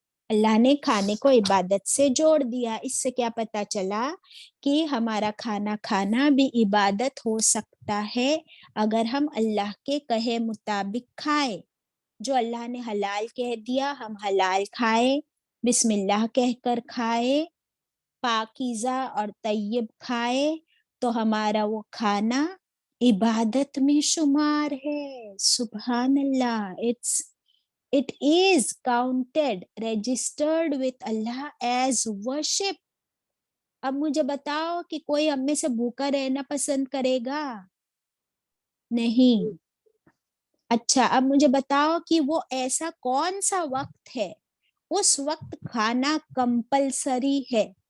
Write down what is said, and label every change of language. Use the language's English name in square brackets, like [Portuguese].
[Hindi] अल्लाह ने खाने को इबादत से जोड़ दिया. इससे क्या पता चला कि हमारा खाना खाना भी इबादत हो सकता है अगर हम अल्लाह के कहे मुताबिक खाए. जो अल्लाह ने हलाल कह दिया हम हलाल खाए, बिस्मिल्लाह कहकर खाए, पाकीज़ा और तय्यब खाए, तो हमारा वो खाना इबादत में शुमार है. सुभान अल्लाह. [English] It is counted, registered with Allah as worship. [Hindi] अब मुझे बताओ कि कोई हम में से भूखा रहना पसंद करेगा, नहीं. अच्छा अब मुझे बताओ कि वो ऐसा कौन सा वक्त है उस वक्त खाना कंपलसरी है.